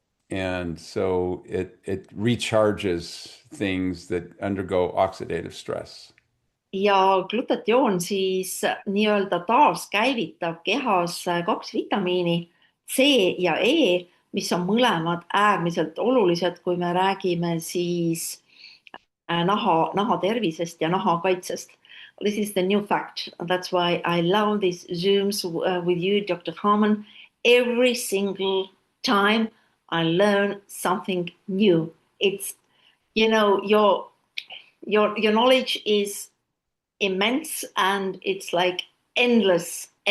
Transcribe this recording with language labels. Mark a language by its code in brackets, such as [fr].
[en] And so it recharges things that undergo oxidative stress. [et] Ja glutatioon siis nii-öelda taaskäivitab kehas 2 vitamiini, C ja E, mis on mõlemad äärmiselt olulised, kui me räägime siis naha tervisest ja naha kaitsest. [en] This is the new fact. That's why I love these Zooms with you, Dr. Harmon. Every single time I learn something new. It's, you know, your knowledge is immense and it's like endless.